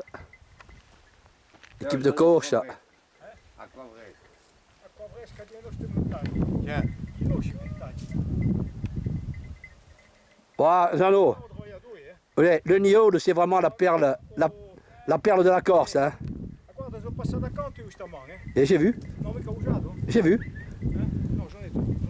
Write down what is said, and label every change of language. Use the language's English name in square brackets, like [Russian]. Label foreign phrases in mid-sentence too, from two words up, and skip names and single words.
[French] L'équipe de coach. Tiens. Voilà, Jeannot. Ouais, le Niol, c'est vraiment la perle de la Corse. Hein. [Italian] Guarda, sono passato accanto io stamane. [French] Et j'ai vu, [Italian] Non, mica ho usato? [French] j'ai vu. [Italian] No, sono detto.